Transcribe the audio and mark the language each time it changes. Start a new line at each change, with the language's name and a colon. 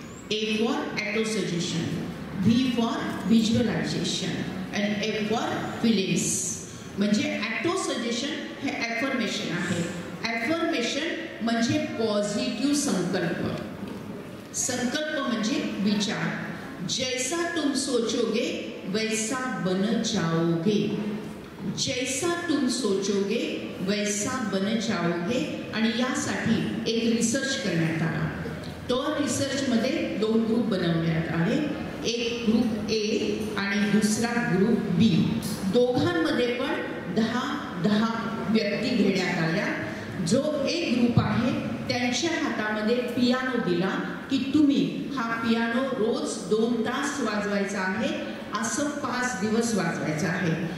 English: A for autosuggestion, V for visualization and A for feelings.
Marathi: म्हणजे autosuggestion हे affirmation आहे. Affirmation म्हणजे positive संकल्प म्हणजे विचार.
Hindi: जैसा तुम सोचोगे वैसा बन जाओगे. जैसा तुम सोचोगे वैसा बन जाओगे.
Marathi: आणि यासाठी एक रिसर्च करण्यात आला. तो रिसर्चमध्ये 2 ग्रुप बनवण्यात आले. एक ग्रुप A आणि दुसरा ग्रुप B. दोघांमध्ये पण 10 व्यक्ती घेण्यात आल्या. जो एक ग्रुप आहे त्यांच्या हातामध्ये पियानो दिला की तुम्ही हा पियानो रोज 2 तास वाजवायचा आहे, असं 5 दिवस वाजवायचं आहे.